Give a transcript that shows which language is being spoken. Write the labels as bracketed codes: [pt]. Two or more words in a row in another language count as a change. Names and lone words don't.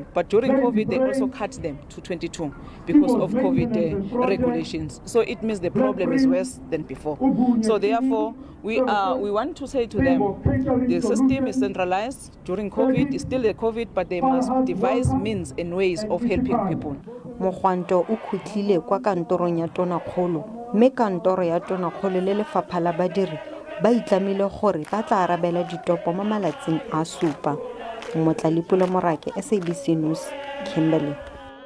[en] But during COVID, they also cut them to 22 because of COVID regulations. So it means the problem is worse than before. So therefore, we want to say to them, the system is centralized during COVID, it's still a COVID, but they must devise means and ways of helping people. [tn] Mogwanto o khutlile kwa kantorong ya tonakgolo, mme kantoro ya tonakgolo le lefapha la badiri ba itlamile gore ba tla arabela ditopo mo malatsing a 7. Motlalipolo Morake, SABC News, Kimberley.